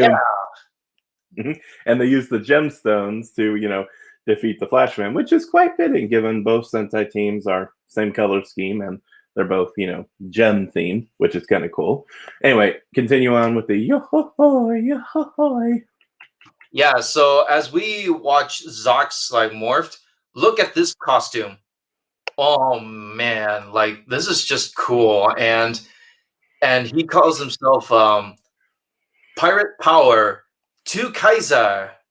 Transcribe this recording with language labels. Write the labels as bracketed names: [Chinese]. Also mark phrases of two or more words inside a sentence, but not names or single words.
[English] they use the gemstones to defeat the Flashman, which is quite fitting given both Sentai teams are same color scheme and they're both gem themed, which is kind of cool. Anyway, continue on with the yo-ho-hoy, yo-ho-hoy. Yeah, so as we watch Zox like morphed, look at this costume. Oh man, like this is just cool, and he calls himself Pirate Power 2 Kaiser.